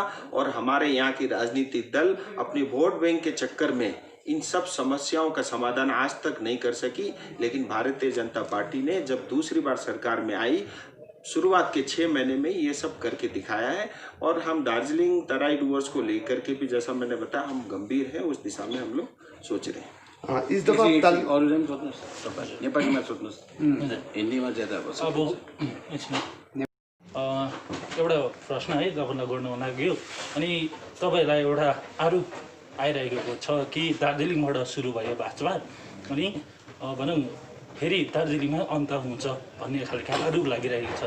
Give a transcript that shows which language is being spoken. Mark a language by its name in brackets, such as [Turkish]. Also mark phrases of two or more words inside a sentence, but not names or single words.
[Hindi] और हमारे यहाँ की राजनीतिक दल अपनी वोट बैंक के चक्कर में इन सब समस्याओं का समाधान आज तक नहीं कर सकी। लेकिन भारतीय जनता पार्टी ने जब दूसरी बार सरकार में आई, शुरुआत के 6 महीने में ये सब करके दिखाया है। और हम दार्जिलिंग तराई डुवर्स को लेकर के भी, जैसा मैंने बताया, हम गंभीर हैं, उस दिशा में हम लोग सोच रहे हैं। इस दफा [Nepali] अरूले पनि सोध्नुहोस्, तपाईँ नेपालीमा सोध्नुहोस्, हिन्दीमा ज्यादा अब एउटा प्रश्न है तपाईँलाई गर्नु मन लाग्यो। अनि तपाईँलाई एउटा आरोप आइरहेको छ कि दार्जिलिङबाट सुरु भयो भाजपा, अनि भनौँ फेरि दार्जिलिङमा अन्त हुन्छ भन्ने खालको आरोप लागिरहेको छ।